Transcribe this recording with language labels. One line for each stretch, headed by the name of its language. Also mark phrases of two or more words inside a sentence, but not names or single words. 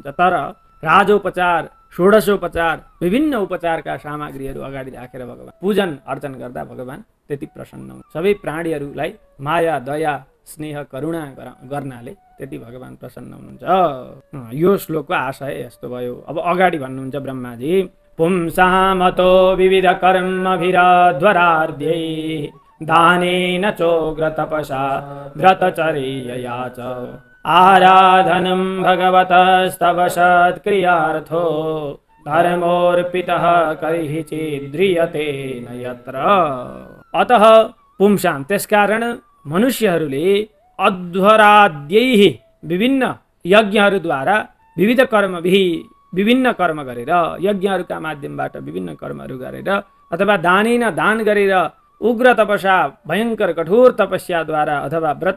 Nepali: तर राजोपचार षोडशोपचार विभिन्न उपचारका सामग्रीहरू अगाडि राखेर भगवान पूजन अर्चन गर्दा भगवान त्यति प्रसन्न हुनुहुन्छ। सबै प्राणीहरूलाई माया दया स्नेह करुणा गर्नाले त्यति भगवान प्रसन्न हुनुहुन्छ। यो श्लोकको आशय यस्तो भयो। अब अगाडि भन्नुहुन्छ ब्रह्माजी
Sanskrit: पुंसामतो विविध कर्मभिरध्वरार्ध्यै दानेन चोग्र तपसा व्रतचर्यया च आराधनं भगवतस्तव सत्क्रियार्थो धर्मोर्पितः कर्हि चेद्रियते न यत्र। अतः पुंसां
Nepali: त्यसकारण मनुष्यहरूले अध्वराद्यैः विभिन्न यज्ञहरूद्वारा विविध विभिन्न कर्म गरेर यज्ञहरूका माध्यमबाट विभिन्न कर्महरू गरेर अथवा दानेन दान गरेर उग्र तपस्या भयंकर कठोर तपस्याद्वारा अथवा